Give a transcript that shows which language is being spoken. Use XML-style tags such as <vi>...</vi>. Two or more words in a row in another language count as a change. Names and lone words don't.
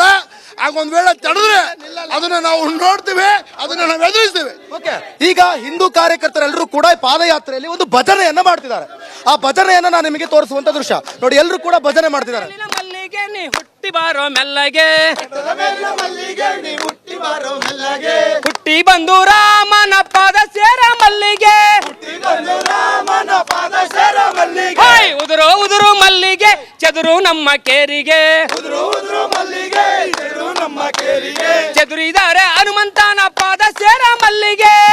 <kn>ಆಗೊಂದ್ ವೇಳೆ ತಡೆದ್ರೆ ಅದನ್ನ ನಾವು ನೋಡ್ತೀವಿ, ಅದನ್ನ ನಾವು ಎದುರಿಸ್ತೀವಿ. ಈಗ ಹಿಂದೂ ಕಾರ್ಯಕರ್ತರೆಲ್ಲರೂ ಕೂಡ ಪಾದಯಾತ್ರೆಯಲ್ಲಿ ಒಂದು ಭಜನೆಯನ್ನ ಮಾಡ್ತಿದ್ದಾರೆ. ಆ ಭಜನೆಯನ್ನ ನಾನು ನಿಮಗೆ ತೋರಿಸುವಂತ ದೃಶ್ಯ ನೋಡಿ. ಎಲ್ಲರೂ ಕೂಡ ಭಜನೆ ಮಾಡ್ತಿದ್ದಾರೆ. ಮಲ್ಲಿಗೆ ನೀ ಹುಟ್ಟಿ ಬಾರೋ ಮೆಲ್ಲಗೆ, ಹುಟ್ಟಿ ಬಂದು ರಾಮನ ಪಾದ ಸೇರ ಮಲ್ಲಿಗೆ, ಹೈ ಉದುರು ಉದುರು ಮಲ್ಲಿಗೆ ಚದುರು ನಮ್ಮ ಕೇರಿಗೆ, ಚದುರಿದರೆ ಹನುಮಂತನ ಪಾದ ಸೇರ ಮಲ್ಲಿಗೆ,</kn>